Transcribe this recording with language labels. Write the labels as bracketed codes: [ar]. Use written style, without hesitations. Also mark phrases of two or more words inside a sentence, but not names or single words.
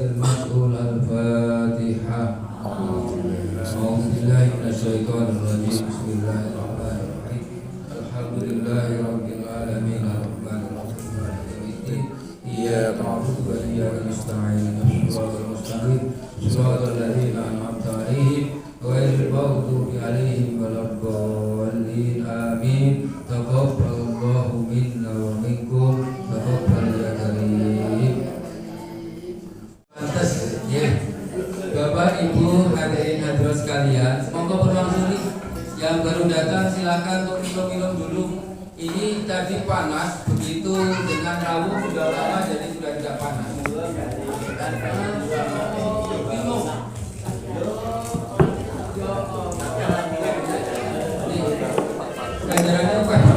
[ar] المسؤول الفاتحة أعوذ بالله من الشيطان الرجيم بسم الله الرحمن الرحيم الحمد لله رب العالمين الرحمن الرحيم مالك يوم الدين إياك نعبد وإياك نستعين اهدنا الصراط المستقيم صراط الذين أنعمت عليهم غير المغضوب عليهم ولا الضالين آمين تقبل الله منا ومنكم تقبل يا كريم. [id] Pantes ya. Bapak Ibu hadirin hadirat sekalian, semoga berlangsung. Yang baru datang silakan untuk minum-minum dulu. Ini tadi panas, begitu dengan rawuh sudah lama jadi sudah tidak panas. Minum. Ganjarannya apa?